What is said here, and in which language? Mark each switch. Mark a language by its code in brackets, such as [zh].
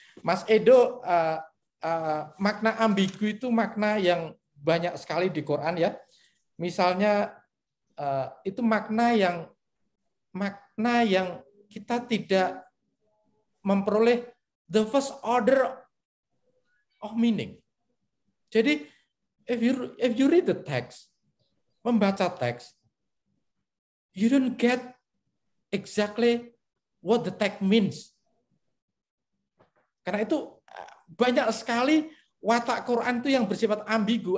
[id] Mas Edo, makna ambigu itu makna yang banyak sekali di Quran ya. Misalnya itu makna yang kita tidak memperoleh [en] the first order of meaning. [id] Jadi [en] if you read the text, [id] membaca teks, [en] you don't get exactly what the text means. [id] Karena itu banyak sekali watak Quran itu yang bersifat ambigu.